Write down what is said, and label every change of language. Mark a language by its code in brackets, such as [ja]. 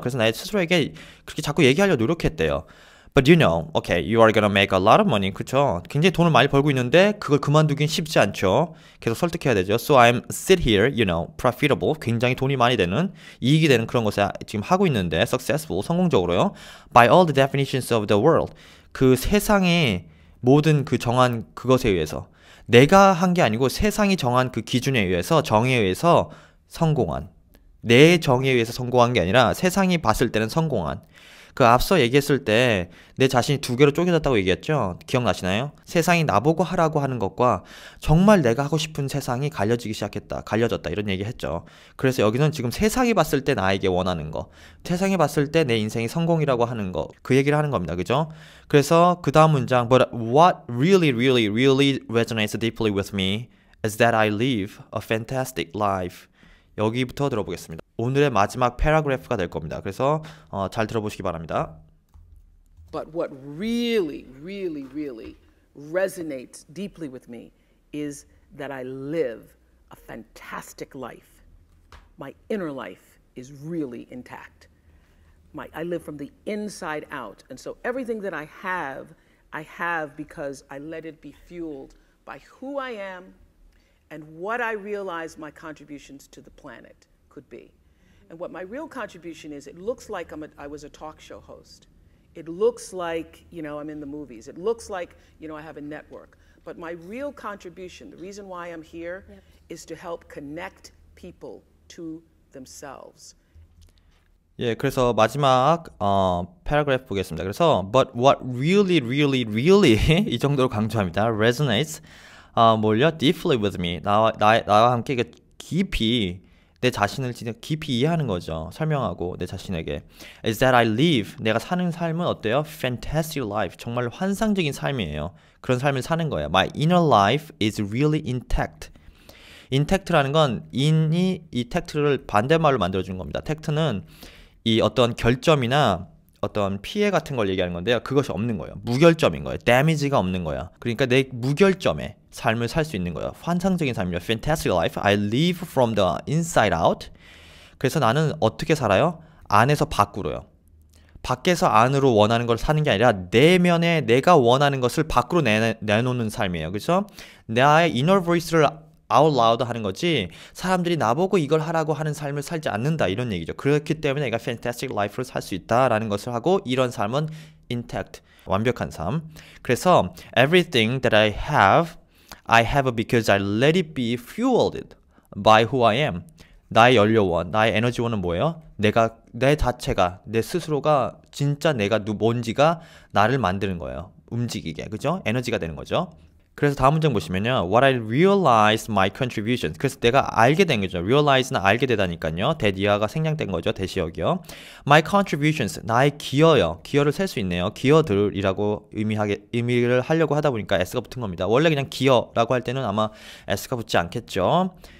[ko] 그래서 나의 스스로에게 그렇게 자꾸 얘기하려고 노력했대요. [en] But you know, okay, you are gonna make a lot of money. [ko] 그쵸? 굉장히 돈을 많이 벌고 있는데 그걸 그만두긴 쉽지 않죠. 계속 설득해야 되죠. [en] So I'm sit here, you know, profitable. [ko] 굉장히 돈이 많이 되는, 이익이 되는 그런 것을 지금 하고 있는데 successful, 성공적으로요. [en] By all the definitions of the world. [ko] 그 세상의 모든 그 정한 그것에 의해서 내가 한 게 아니고 세상이 정한 그 기준에 의해서 정의에 의해서 성공한 내 정의에 의해서 성공한 게 아니라 세상이 봤을 때는 성공한 그 앞서 얘기했을 때 내 자신이 두 개로 쪼개졌다고 얘기했죠? 기억나시나요? 세상이 나보고 하라고 하는 것과 정말 내가 하고 싶은 세상이 갈려지기 시작했다. 갈려졌다. 이런 얘기 했죠. 그래서 여기는 지금 세상이 봤을 때 나에게 원하는 거, 세상이 봤을 때 내 인생이 성공이라고 하는 거, 그 얘기를 하는 겁니다. 그죠? 그래서 그 다음 문장 [en] But what really resonates deeply with me is that I live a fantastic life. [ko] 여기부터 들어보겠습니다. 오늘의 마지막 패러그래프가 될 겁니다. 그래서 잘 들어보시기 바랍니다. [en] But what really resonates deeply with me is that I live a fantastic life. My inner life is really intact. I live from the inside out. And so everything that I have because I let it be fueled by who I am and what I realize my contributions to the planet could be. And what my real contribution is, it looks like I was a talk show host. It looks like, I'm in the movies. It looks like, I have a network. But my real contribution, the reason why I'm here, is to help connect people to themselves. [ko] 예, 그래서 마지막 패러그래프 보겠습니다. 그래서 [en] But what really [ko] 이 정도로 강조합니다. [en] Resonates [ko] 뭘요? [en] Deeply with me. [ko] 나와 함께 깊이 내 자신을 진짜 깊이 이해하는 거죠. 설명하고 내 자신에게 [en] is that I live. [ko] 내가 사는 삶은 어때요? [en] Fantastic life. [ko] 정말 환상적인 삶이에요. 그런 삶을 사는 거예요. [en] My inner life is really intact. [ko] intact라는 건 in이 이 tact를 반대말로 만들어주는 겁니다. tact는 이 어떤 결점이나 어떤 피해 같은 걸 얘기하는 건데요. 그것이 없는 거예요. 무결점인 거예요. damage가 없는 거야. 그러니까 내 무결점의 삶을 살 수 있는 거예요. 환상적인 삶이죠. [en] Fantastic life. I live from the inside out. [ko] 그래서 나는 어떻게 살아요? 안에서 밖으로요. 밖에서 안으로 원하는 걸 사는 게 아니라 내면에 내가 원하는 것을 밖으로 내놓는 삶이에요. 그렇죠? 나의 inner voice를 out loud 하는 거지 사람들이 나보고 이걸 하라고 하는 삶을 살지 않는다 이런 얘기죠. 그렇기 때문에 내가 fantastic life를 살 수 있다라는 것을 하고 이런 삶은 intact, 완벽한 삶. 그래서 [en] everything that I have because I let it be fueled by who I am. [ko] 나의 연료원, 나의 에너지원은 뭐예요? 내 자체가, 내 스스로가 진짜 내가 뭔지가 나를 만드는 거예요. 움직이게, 그죠? 에너지가 되는 거죠. 그래서 다음 문장 보시면요. [en] What I realized my contribution. [ko] 그래서 내가 알게 된 거죠. realize는 알게 되다니까요. 대니아가 생략된 거죠. 대시역이요. My contributions. 나의 기여요. 기여를 셀 수 있네요. 기여들이라고 의미를 하려고 하다 보니까 s가 붙은 겁니다. 원래 그냥 기여라고 할 때는 아마 s가 붙지 않겠죠.